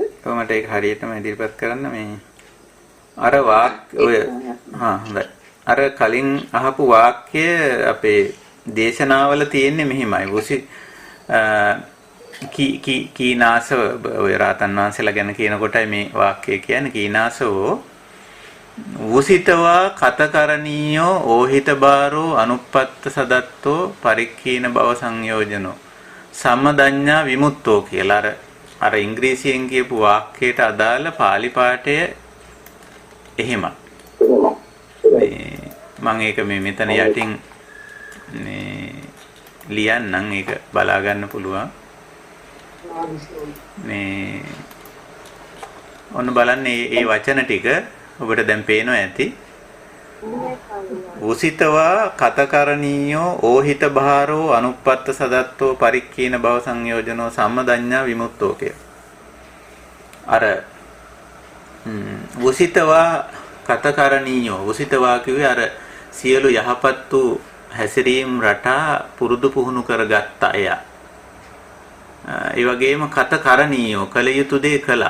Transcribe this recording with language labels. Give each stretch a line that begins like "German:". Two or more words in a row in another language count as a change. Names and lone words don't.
Sinhala: කොහොමද ඒක හරියටම ඉදිරිපත් කරන්න මේ අර වාක්‍ය ඔය හොඳයි. අර කලින් අහපු වාක්‍ය අපේ දේශනාවල තියෙන්නේ මෙහිමයි. කීනාස ඔය රාතන් වහන්සේලා ගැන කියනකොටයි මේ වාක්‍යය කියන්නේ.
Pali: කීනාසෝ වුසිතවා කතකරණීයෝ ඕහිත බාරෝ අනුප්පත්ත සදත්තෝ පරික්ඛීන භව සංයෝජනෝ සම්මදඤ්ඤා විමුක්තෝ
Sinhala: කියලා අර ඉංග්‍රීසියෙන් කියපු වාක්‍යයට අදාළ පාලි පාඨය එහෙමයි. මම ඒක මේ මෙතන යටින් මේ ලියන්නම් ඒක බලා ගන්න පුළුවන්. මේ ඔන්න බලන්න මේ වචන ටික ඔබට දැන් පේනවා ඇති.
Pali: උසිතවා කතකරණීයෝ ඕහිත බාරෝ අනුප්පත්ත සදත්තෝ පරික්ඛීන භව සංයෝජනෝ සම්මදඤ්ඤා විමුක්තෝ කිය.
Sinhala: අර
Pali: උසිතවා කතකරණීයෝ උසිතවා
Sinhala: කිව්වේ අර සියලු යහපත් වූ හැසිරීම් රටා පුරුදු පුහුණු කරගත්ත අය. ඒ වගේම කතකරණීයෝ කල යුතු දේ කළා.